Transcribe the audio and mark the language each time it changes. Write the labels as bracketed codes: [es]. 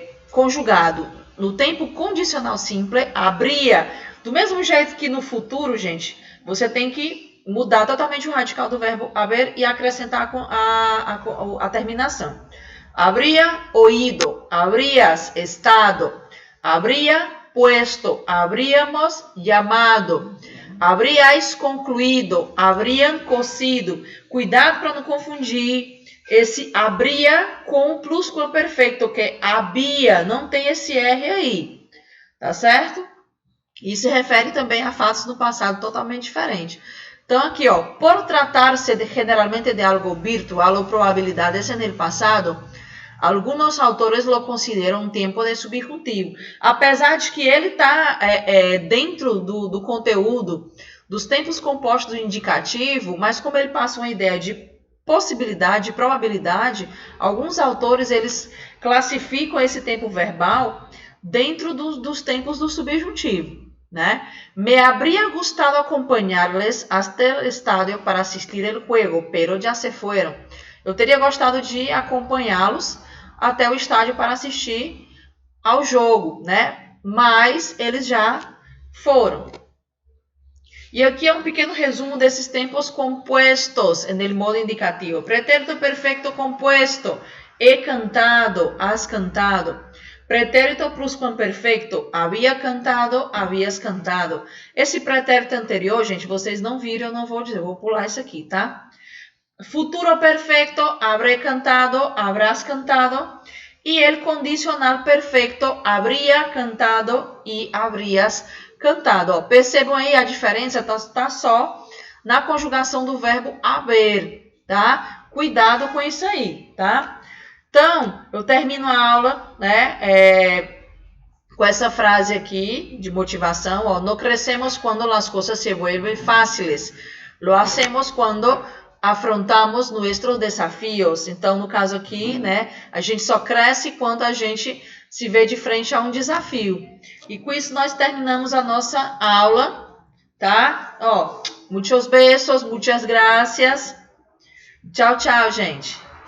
[pt] Conjugado no tempo condicional simples, habría. Do mesmo jeito que no futuro, gente, você tem que mudar totalmente o radical do verbo haver e acrescentar a terminação. [es] Habría oído, habrías estado, habría puesto, habríamos llamado, habríais concluído, habrían cocido. [pt] Cuidado para não confundir esse habría com o pluscuamperfeito, que é había, não tem esse R aí, tá certo? Isso se refere também a fatos no passado totalmente diferentes. Então, aqui, ó, por tratar-se generalmente de algo virtual ou probabilidades [es] en el passado, [pt] alguns autores lo consideram um tempo de subjuntivo. Apesar de que ele está dentro do conteúdo dos tempos compostos do indicativo, mas como ele passa uma ideia de possibilidade, de probabilidade, alguns autores eles classificam esse tempo verbal dentro dos tempos do subjuntivo, né? [es] Me habría gustado acompañarles hasta el estadio para assistir el juego, pero ya se fueron. [pt] Eu teria gostado de acompanhá-los até o estádio para assistir ao jogo, né? Mas eles já foram. E aqui é um pequeno resumo desses tempos [es] compuestos en el modo indicativo. Pretérito perfecto compuesto. He cantado, has cantado. [pt] Pretérito pluscuamperfeito. Havia cantado, havias cantado. Esse pretérito anterior, gente, vocês não viram, eu não vou dizer. Eu vou pular isso aqui, tá? [es] Futuro perfecto, habré cantado, habrás cantado. [pt] E [es] el condicional perfecto, habría cantado e habrías cantado. [pt] Ó, percebam aí a diferença, tá só na conjugação do verbo haver, tá? Cuidado com isso aí, tá? Então, eu termino a aula, né, com essa frase aqui de motivação, ó. [es] No crecemos quando las cosas se vuelven fáciles. Lo hacemos quando afrontamos [pt] nossos desafios. Então, no caso aqui, né, a gente só cresce quando a gente se vê de frente a um desafio. E com isso nós terminamos a nossa aula, tá? Ó, muitos beijos, muitas graças. Tchau, tchau, gente.